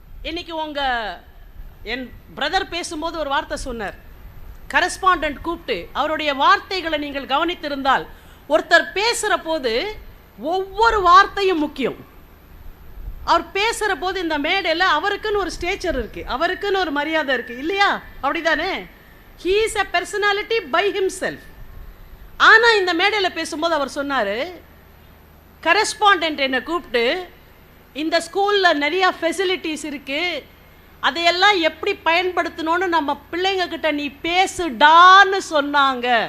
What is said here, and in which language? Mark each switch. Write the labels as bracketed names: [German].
[Tamil] இன்னைக்கு என் பிரதர் பேசும்போது ஒரு வார்த்தை சொன்னார். கரஸ்பாண்டன்ட் கூப்பிட்டு அவருடைய வார்த்தைகளை நீங்கள் கவனித்திருந்தால், ஒருத்தர் பேசுகிற போது ஒவ்வொரு வார்த்தையும் முக்கியம். அவர் பேசுகிற போது இந்த மேடையில் அவருக்குன்னு ஒரு ஸ்டேச்சர் இருக்குது, அவருக்குன்னு ஒரு மரியாதை இருக்குது இல்லையா? அப்படிதானே? [English] He is a personality by himself. [Tamil] ஆனால் இந்த மேடையில் பேசும்போது அவர் சொன்னார், கரஸ்பாண்டன்ட் என்னை கூப்பிட்டு இந்த ஸ்கூலில் நிறையா ஃபெசிலிட்டிஸ் இருக்குது, அதையெல்லாம் எப்படி பயன்படுத்தணும்னு நம்ம பிள்ளைங்க கிட்ட நீ பேசுடான்னு சொன்னாங்க.